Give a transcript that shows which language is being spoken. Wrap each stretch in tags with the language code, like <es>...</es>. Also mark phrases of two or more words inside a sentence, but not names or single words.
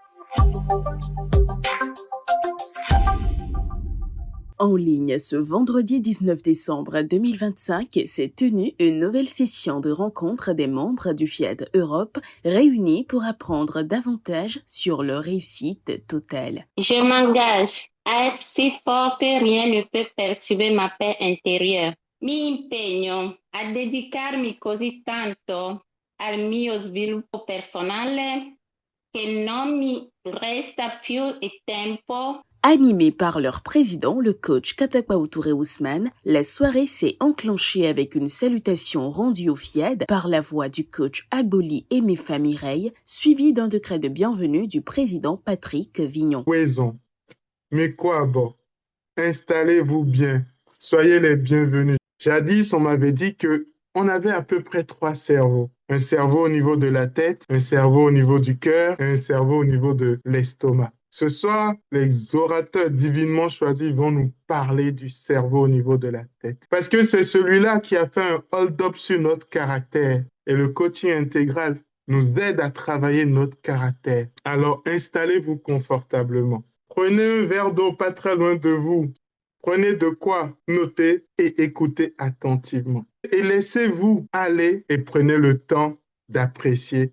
<fr>En ligne, ce vendredi 19 décembre 2025 s'est tenue une nouvelle session de rencontre des membres du FIAD Europe réunis pour apprendre davantage sur leur réussite totale. Je m'engage à être si fort que rien ne peut perturber ma paix intérieure.</fr> <it>Mi impegno a dedicarmi così tanto al mio sviluppo personale che non mi resta più il tempo.</it> <fr>Animé par leur président, le coach Katakpao Touré Ousmane, la soirée s'est enclenchée avec une salutation rendue au FIAD par la voix du coach Agboli Emefa Mireille, suivie d'un décret de bienvenue du président Patrick Vignon. Maison, mais quoi bon? Installez-vous bien, soyez les bienvenus. Jadis, on m'avait dit que on avait à peu près 3 cerveaux. Un cerveau au niveau de la tête, un cerveau au niveau du cœur et un cerveau au niveau de l'estomac. Ce soir, les orateurs divinement choisis vont nous parler du cerveau au niveau de la tête. Parce que c'est celui-là qui a fait un hold-up sur notre caractère. Et le coaching intégral nous aide à travailler notre caractère. Alors, installez-vous confortablement. Prenez un verre d'eau pas très loin de vous. Prenez de quoi noter et écouter attentivement. Et laissez-vous aller et prenez le temps d'apprécier.</fr>